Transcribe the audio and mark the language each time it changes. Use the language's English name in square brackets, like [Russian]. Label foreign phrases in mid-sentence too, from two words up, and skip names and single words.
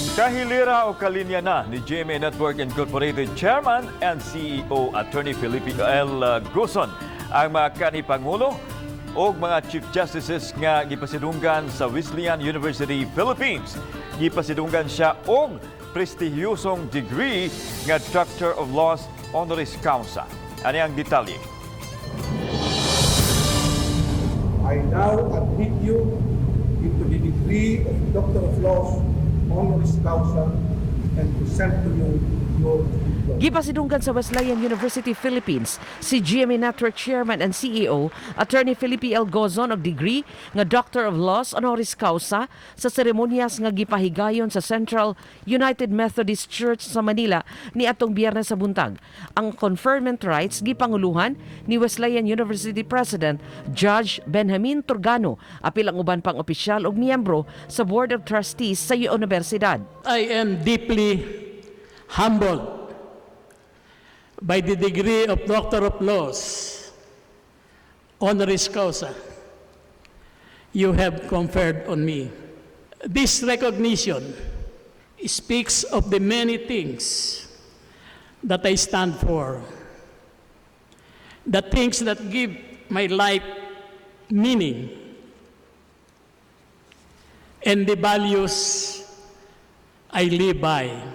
[Cebuano] Kahilira o kalinya na ni GMA Network Incorporated [English] Chairman and CEO [Cebuano] Atty. Felipe Gozon ang mga kanipangulo o mga [English] Chief Justices [Cebuano] nga gipasidunggan sa Wesleyan University, Philippines. Gipasidunggan siya og prestihiyosong degree nga [English] Doctor of Laws Honoris Causa. [Cebuano] Ano ang detalye? [English] I now admit you into the degree of Doctor of Laws Honoris Causa and present to you your diploma. [Cebuano] Gipasidunggan sa Wesleyan University, Philippines, si GMA Network [English] Chairman and CEO [Cebuano] Atty. Felipe Gozon og degree nga [English] Doctor of Laws Honoris Causa [Cebuano] sa seremonyas nga gipahigayon sa Central United Methodist Church sa Manila ni atong Biyernes sa buntag. Ang [English] conferment rights [Cebuano] gipanguluhan ni Wesleyan University President Judge Benjamin Turgano, apil ang uban pang opisyal ug miyembro sa [English] Board of Trustees [Cebuano] sa universidad. [English] I am deeply humbled by the degree of Doctor of Laws, Honoris Causa, you have conferred on me. This recognition speaks of the many things that I stand for, the things that give my life meaning, and the values I live by.